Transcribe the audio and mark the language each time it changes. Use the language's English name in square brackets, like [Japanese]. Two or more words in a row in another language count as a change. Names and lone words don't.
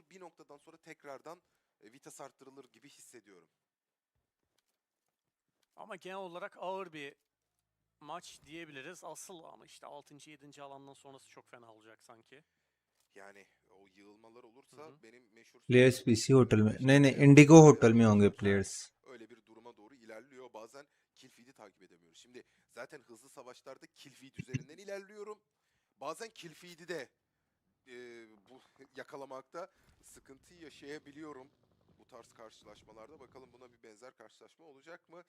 [Turkish] Bir noktadan sonra tekrardan vites arttırılır gibi hissediyorum. Ama genel olarak ağır bir maç diyebiliriz. Asıl ama işte 6. 7. alandan sonrası çok fena olacak sanki. Yani o yığılmalar olursa benim meşhur [Hindi] प्लेयर्स पीसी होटल में नहीं नहीं इंडिगो होटल में होंगे प्लेयर्स [Turkish] öyle bir duruma doğru ilerliyor. Bazen [English] kill feed'i [Turkish] takip edemiyoruz. Şimdi zaten hızlı savaşlarda [English] kill feed [Turkish] üzerinden ilerliyorum. Bazen [English] kill feed'i [Turkish] de bu yakalamakta sıkıntı yaşayabiliyorum. Bu tarz karşılaşmalarda bakalım buna bir benzer karşılaşma olacak mı?